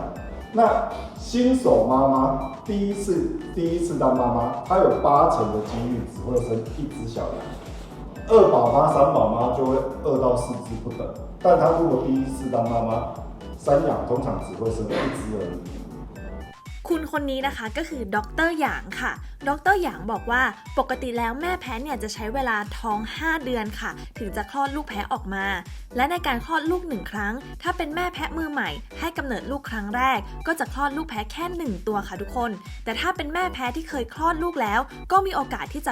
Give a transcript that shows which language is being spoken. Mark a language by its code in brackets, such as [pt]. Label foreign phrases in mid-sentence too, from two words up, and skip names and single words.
[zh] 那新手妈妈第一次当妈妈，她有8成的几率只会生一只小羊。2宝妈、3宝妈就会2到4只不等。但她如果第一次当妈妈，山羊通常只会生1只而已。 [th] คุณคนนี้นะคะก็คือดร. หยางค่ะดร. หยางบอกว่าปกติแล้วแม่แพะเนี่ยจะใช้เวลาท้อง5เดือนค่ะถึงจะคลอดลูกแพะออกมาและในการคลอดลูก1ครั้งถ้าเป็นแม่แพะมือใหม่ให้ กำเนิดลูกครั้งแรกก็จะคลอดลูกแพะแค่1ตัวค่ะทุกคนแต่ถ้าเป็นแม่แพะที่เคยคลอดลูกแล้วก็มีโอกาสที่จะ